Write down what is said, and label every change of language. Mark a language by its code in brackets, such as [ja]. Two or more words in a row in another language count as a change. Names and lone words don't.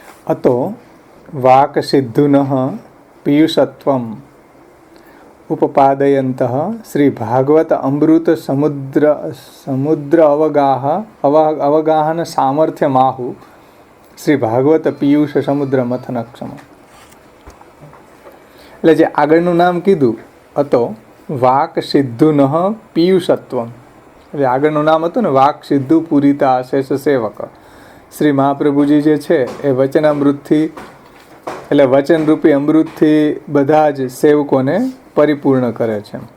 [sa] अतो वाक्सिद्धुनः पीयूषत्वम् उपपादयन्तः श्री भागवत अमृत समुद्र अवगाहन सामर्थ्यमाहु श्री भागवत पीयूष समुद्र मथनक्षम. [gu] એટલે જે આગળનું નામ કીધું હતો [sa] વાક સિદ્ધુનઃ પીયુષત્વમ, [gu] એટલે આગળનું નામ હતું ને [sa] વાક સિદ્ધુ પૂરિતા અશેષ સેવક. [gu] શ્રી મહાપ્રભુજી જે છે એ વચનામૃતથી એટલે વચનરૂપી અમૃતથી બધા જ સેવકોને પરિપૂર્ણ કરે છે.